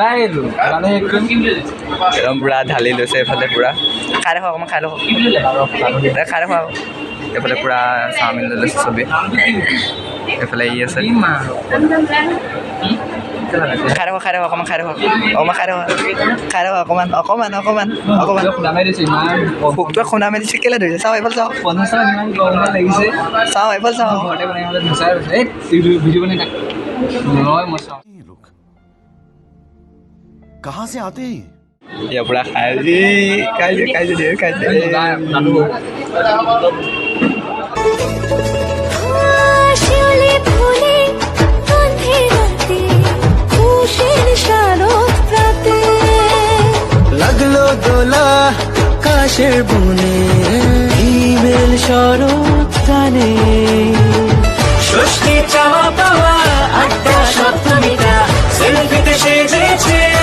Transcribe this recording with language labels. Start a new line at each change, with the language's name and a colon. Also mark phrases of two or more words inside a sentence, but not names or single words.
Assamese: একদম পূৰা ঢালি লৈছে এইফালে পূৰা খাই দেখোঁ অকণমান খাই দেখোঁ খাই দেখোঁ আকৌ এইফালে পূৰা চাওমিন লৈ লৈছে চবেই এইফালে ই আছে খাই দেখোঁ অকণমান খাই দেখোঁ অকণমান ভোকটোৱে খুন্দা মেলিছে কেলৈ ধৰিছে চাওঁ এইফালে চাওঁ চাওঁ এইফালে চাওঁ
Hindi: कहाँ से आते हैं
Assamese: ইয়াৰ পৰা খাইছে
Bangla: শিউলি ফুলে গন্ধে রাতে খুশির শারদ রাতে লাগলো দোলা কাশের বনে ইমেল শরৎ গানে ষষ্ঠী চাওয়া পাওয়া আড্ডা সপ্তমীটা সেলফিতে সেজেছে